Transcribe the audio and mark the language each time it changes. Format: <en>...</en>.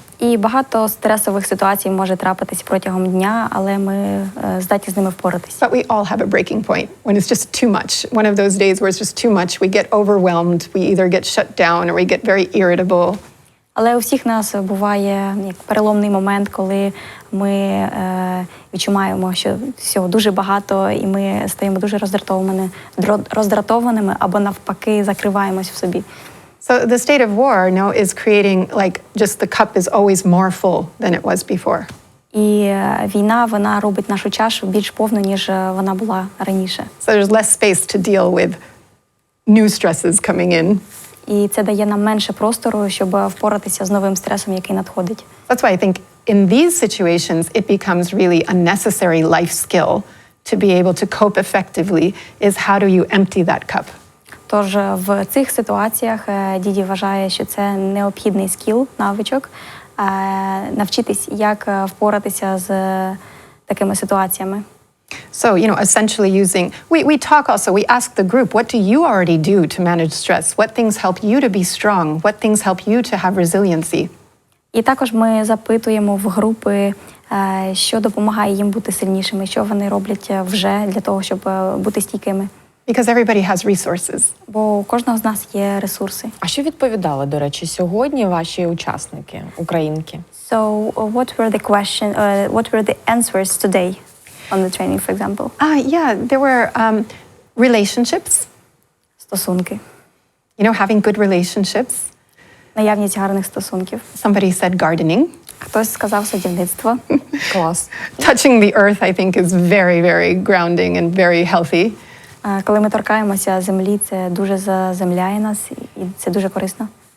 <uk>І багато стресових ситуацій може трапитись протягом дня, але ми здатні з ними впоратися.</uk> <en>But we all have a breaking point when it's just too much. One of those days where it's just too much, we get overwhelmed, we either get shut down or we get very irritable.</en> <uk>Але у всіх нас буває переломний момент, коли ми відчуваємо, що всього дуже багато, і ми стаємо дуже роздратованими або навпаки закриваємось в собі.</uk> <en>So the state of war, is creating just the cup is always more full than it was before.</en> <uk>І війна, вона робить нашу чашу більш повну, ніж вона була раніше.</uk> <en>So there's less space to deal with new stresses coming in.</en> <uk>І це дає нам менше простору, щоб впоратися з новим стресом, який надходить.</uk> <en>That's why I think in these situations it becomes really a necessary life skill to be able to cope effectively is how do you empty that cup.</en> <uk>Тож в цих ситуаціях Діді вважає, що це необхідний скіл, навичок, навчитись, як впоратися з такими ситуаціями.</uk> <en>So, essentially we talk also, we ask the group, what do you already do to manage stress? What things help you to be strong? What things help you to have resiliency?</en> <uk>І також ми запитуємо в групи, що допомагає їм бути сильнішими, що вони роблять вже для того, щоб бути стійкими.</uk> <en>Because everybody has resources.</en> <uk>Бо у кожного з нас є ресурси. А що відповідали, до речі, сьогодні ваші учасники, українки?</uk> <en>So, what were the answers today on the training, for example? There were relationships.</en> <uk>Стосунки.</uk> <en>Having good relationships.</en> <uk>Наявність гарних стосунків.</uk> <en>Somebody said gardening.</en> <uk>Хтось сказав садівництво. Клас.</uk> <en>Touching the earth, I think, is very, very grounding and very healthy.</en> <uk>Коли ми торкаємося землі, це дуже заземляє нас, і це дуже корисно.</uk>